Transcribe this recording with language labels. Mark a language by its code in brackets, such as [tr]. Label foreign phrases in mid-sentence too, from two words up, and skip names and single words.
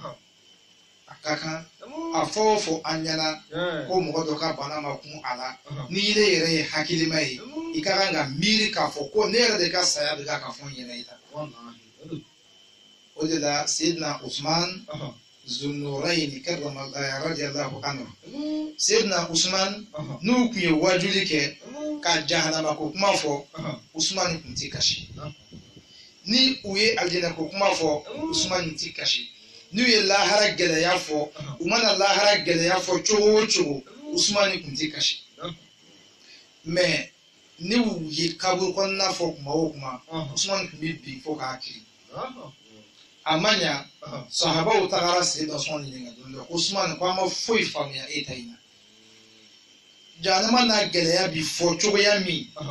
[bm] a ka kan a fɔ o fɔ an ɲɛna ko mɔgɔ dɔ ka bana ma kun a la ni ne yɛrɛ ye hakilima ye i ka kan ka miiri k'a fɔ ko ne yɛrɛ de ka saya bɛ ka fɔ n yɛrɛ ye o de la Seydina Usman Zunnurayn [ar] كرم الله رضي الله عنه [bm] Seydina Usman n'u kun ye wajuli kɛ ka jahanama ko kuma fɔ Usman kun ti kasi ni u ye aljana ko kuma fɔ Usman ti kasi n'u ye lahara gɛlɛya fɔ u mana lahara gɛlɛya fɔ cogo o cogo Usman kun ti kasi mais ni u ye kaburu kɔnɔna fɔ kuma o kuma Usman kun bɛ bin fo k'a kiri a ma ɲa sahabaw tagara Seydina Usman ɲininka don dɔ Usman ko an ma foyi faamuya e ta in na jahanama n'a gɛlɛya bi fɔ cogoya min